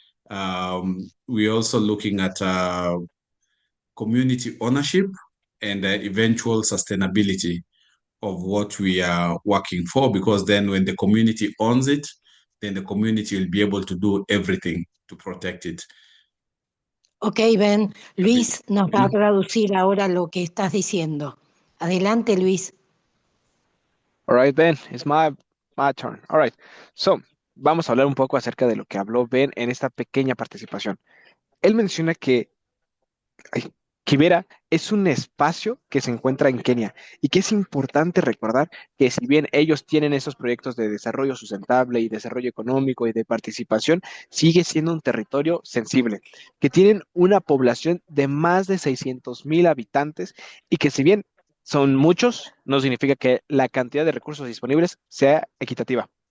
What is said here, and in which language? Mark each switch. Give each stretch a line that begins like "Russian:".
English: We're also looking at community ownership and eventual sustainability of what we are working for, because then when the community owns it, then the community will be able to do everything to protect it. Ok, Ben.
Spanish: Luis nos va a traducir ahora lo que estás diciendo. Adelante, Luis.
English: All right, Ben, it's my turn. All right.
Spanish: So, vamos a hablar un poco acerca de lo que habló Ben en esta pequeña participación. Él menciona que Kibera es un espacio que se encuentra en Kenia y que es importante recordar que si bien ellos tienen esos proyectos de desarrollo sustentable y desarrollo económico y de participación, sigue siendo un territorio sensible, que tienen una población de más de 600,000 habitantes y que si bien son muchos, no significa que la cantidad de recursos disponibles sea equitativa.